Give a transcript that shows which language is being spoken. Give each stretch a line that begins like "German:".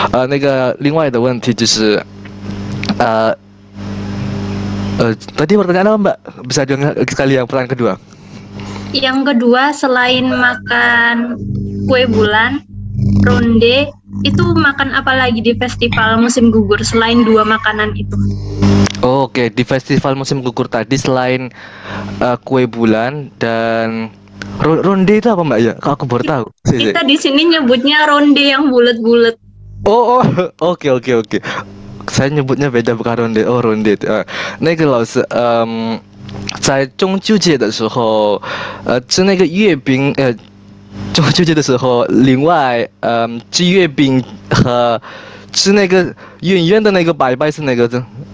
Chinese: 那个另外的问题就是
Indonesian: tadi pertanyaan apa Mbak? Bisa dengar sekali yang pertanyaan kedua? Yang kedua, selain makan kue bulan, ronde, itu makan apa lagi di festival musim gugur selain 2 makanan itu? Oke, di festival musim gugur tadi selain kue bulan dan ronde itu apa Mbak ya? Aku baru tahu. Kita di sini nyebutnya ronde yang bulat-bulat. Oh, oke. saya nyebutnya beda bukan ronde. Oh, ronde.
Chinese: 那个老师，在中秋节的时候，吃那个月饼，中秋节的时候，另外，吃月饼和吃那个圆圆的那个白白是哪个的？